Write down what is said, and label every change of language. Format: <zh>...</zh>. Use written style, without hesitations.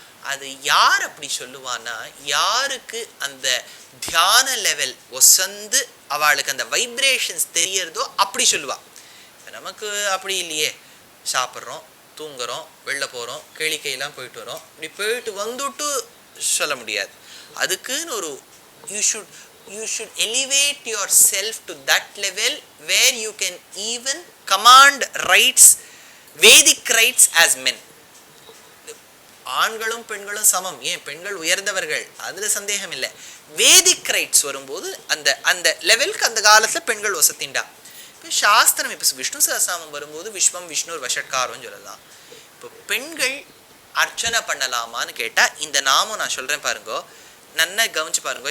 <ta>அது யார் அப்படி சொல்லுவான்னா, யாருக்கு அந்த தியான லெவல் ஒசந்து அவளுக்கு அந்த வைப்ரேஷன்ஸ் தெரியறதோ அப்படி சொல்லுவா. நமக்கு அப்படி இல்லையே, சாப்பிட்றோம், தூங்குறோம், வெளில போகிறோம், கேளிக்கையெல்லாம் போயிட்டு வரோம், இப்படி போயிட்டு வந்துட்டு சொல்ல முடியாது. அதுக்குன்னு ஒரு</ta> <en>you should elevate yourself to that level where you can even command rights, Vedic rights as men.</en> <ta>ஆண்களும் பெண்களும் சமம், ஏன் பெண்கள் உயர்ந்தவர்கள், அதுல சந்தேகம் இல்லை. வேதிக் ரைட்ஸ் வரும்போது அந்த அந்த லெவலுக்கு அந்த காலத்துல பெண்கள் வசத்தின்டா. இப்போ சாஸ்திரம், இப்போ விஷ்ணு சஹஸ்ரநாமம் வரும்போது விஸ்வம் விஷ்ணு வஷட்காரம்னு சொல்லலாம். இப்போ பெண்கள் அர்ச்சனை பண்ணலாமான்னு கேட்டால் இந்த நாமம் நான் சொல்கிறேன் பாருங்கோ, நல்லா கவனிச்சு பாருங்கோ.</ta>